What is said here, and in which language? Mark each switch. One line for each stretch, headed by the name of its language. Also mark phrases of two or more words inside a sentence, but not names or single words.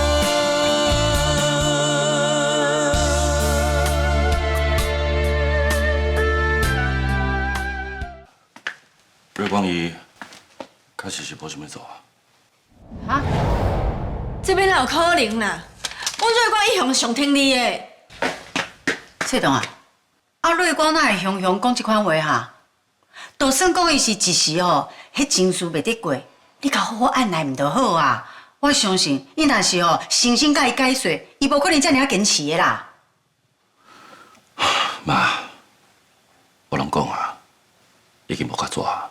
Min Nan Chinese: 瑞光伊确实是无想要做啊。哈？这边哪有可能啦？阮瑞光一向上听你的。翠东啊，瑞光哪会雄雄讲这款话哈？就算讲伊是一时吼，迄情绪袂得过，你甲好好按捺唔就好啊？我相信伊若是吼，诚心甲伊解说，伊无可能遮尔坚持的啦。妈，我拢讲啊，已经无法做啊。